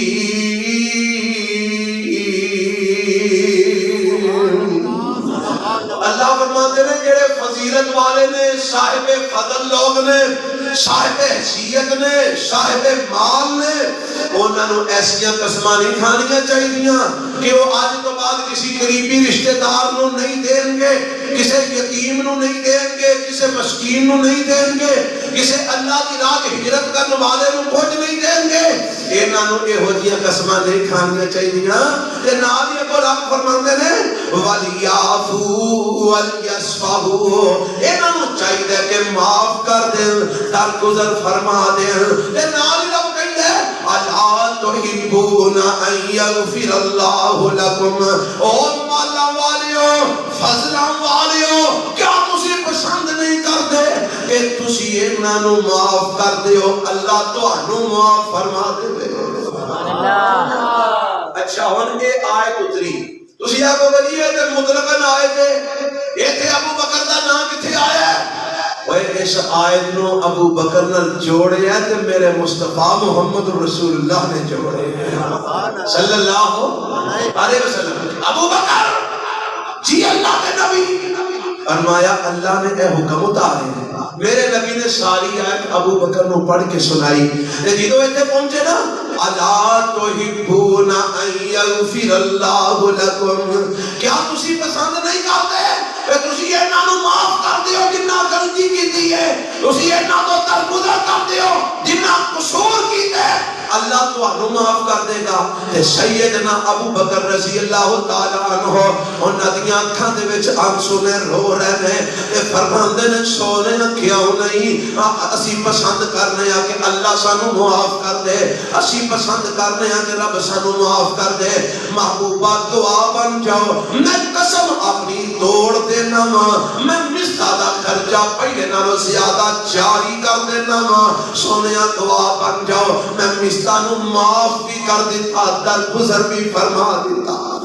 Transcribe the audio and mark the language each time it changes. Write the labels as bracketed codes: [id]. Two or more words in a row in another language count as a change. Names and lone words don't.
[pa] اللہ فرماتے ہیں جڑے فضیلت والے نے، صاحب فضل لوگ نے، صاحب حیثیت نے، صاحب مال نے، انہوں نے ایسیاں قسماں نہیں کھانیاں چاہیے کہ وہ آج تو بعد کسی قریبی رشتہ دار نو نہیں دیں گے، کسی یتیم نو نہیں دیں گے، کسی مسکین نو نہیں دیں گے، کسی اللہ کی راہ ہجرت کرنے والے نو کچھ نہیں دیں گے۔ انہاں نو یہو جیاں قسماں نہیں کھانیاں چاہیے تے نال ہی اگوں رب فرماندے نے [ar] وَلْيَعْفُوا وَلْيَصْفَحُوا، [pa] انہاں نو چاہیے کہ معاف کر دیں، درگزر فرما دیں، تے نال ہی رب کہندا ہے [ar] اَلَا تُحِبُّونَ أَن يَغْفِرَ اللَّهُ لَكُمْ، [pa] او مالا والیو، فضلاں والیو، کیا تسی پسند نہیں کرتے کہ تسی انہاں نو معاف کر دیو، اللہ تانوں معاف فرما دے۔ اچھا ہن یہ آیت اتری، تسی آگے ولی تے مطلقاً آئے تھے ایتھے ابو بکر دا نام کتھے آیا ہے؟ وہ اس آیت نو ابو بکر نال جوڑیا تے میرے مصطفیٰ محمد رسول اللہ نے جوڑے [ar] صلی اللہ علیہ وسلم۔ [pa] ابو بکر جی اللہ کے نبی، فرمایا اللہ نے اے حکم اتارے، میرے نبی نے ساری آیت ابو بکر نو پڑھ کے سنائی، تے جدو ایتھے پہنچے نا [ar] اَلَا تُحِبُّونَ أَن يَغْفِرَ اللَّهُ لَكُمْ، [pa] کیا تسی پسند نہیں کرتے کہ تسی انہاں نو معاف کر دیو جنہاں غلطی کیتی ہے، تسی انہاں تو درگزر کر دیو جنہاں قصور کیتے، اللہ تانوں معاف کر دے گا۔ تے سیدنا ابو بکر [ar] رضی اللہ تعالی عنہ [pa] انہاں دیاں اکھاں دے وچ آنسو نے رو رہے نے تے فرماندے نے سونے کیوں نہیں اسی پسند کرنے ہاں کہ اللہ سانوں معاف کر دے، اسی پسند کرنے ہاں کہ رب سانوں معاف کر دے۔ محبوبہ دعا بن جاؤ، میں قسم اپنی توڑ دینا وا، میں مستعدا خرچہ پہلے نالوں زیادہ جاری کر دینا وا، سونیا دعا بن جاؤ، میں مستانوں معاف بھی کر دیتا، درگزر بھی فرما دیتا۔